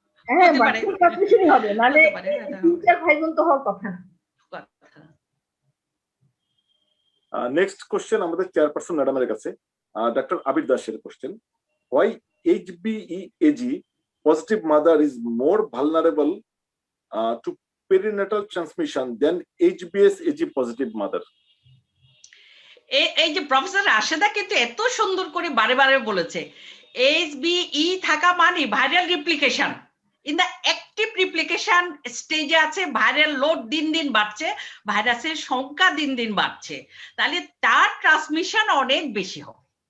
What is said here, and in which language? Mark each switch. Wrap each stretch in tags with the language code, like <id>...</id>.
<bn>হ্যাঁ, ভার্টিক্যাল ট্রান্সমিশনই হবে, মানে 3-4 ভাই বোন তো হওয়ার কথা না। নেক্সট কোশ্চেন আমাদের চেয়ারপারসন ম্যাডামের কাছে, ডক্টর আবির দাসের question,</bn> <en>Why HBeAg positive mother is more vulnerable to perinatal transmission than HbS/Ag positive mother?</en> <bn>এই যে প্রফেসর রাশেদা কিন্তু এত সুন্দর করে বারে বারে বলেছে, HbE থাকা মানে viral replication.</bn> <en>in the active replication স্টেজে</en> <bn>আছে, ভাইরাল লোড দিন দিন বাড়ছে, ভাইরাসের সংখ্যা দিন দিন বাড়ছে, তাহলে তার ট্রান্সমিশন অনেক বেশি হবে।</bn>